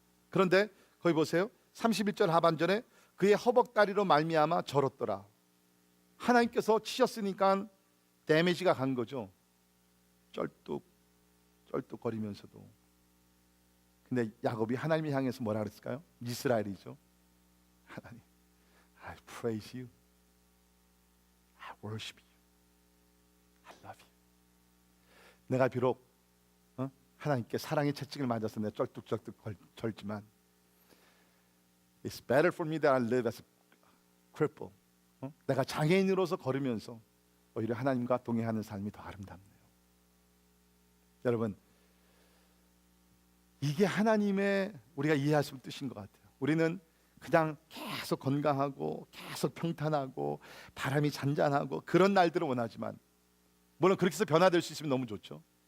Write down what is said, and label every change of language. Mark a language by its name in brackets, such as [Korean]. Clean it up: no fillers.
[Korean] 그런데 거기 보세요. 31절 하반절에 그의 허벅다리로 말미암아 절었더라. 하나님께서 치셨으니까 데미지가 간 거죠. 쩔뚝거리면서도. 근데 야곱이 하나님을 향해서 뭐라 그랬을까요? 이스라엘이죠. [English] 하나님, I praise you, I worship you, I love you. [Korean] 내가 비록 하나님께 사랑의 채찍을 맞아서 내가 쩔뚝쩔뚝 절지만 [English] It's better for me that I live as a cripple. [Korean] 내가 장애인으로서 걸으면서 오히려 하나님과 동행하는 삶이 더 아름답네요. 여러분, 이게 하나님의 우리가 이해할 수 있는 뜻인 것 같아요. 우리는 그냥 계속 건강하고 계속 평탄하고 바람이 잔잔하고 그런 날들을 원하지만, 물론 그렇게 해서 변화될 수 있으면 너무 좋죠.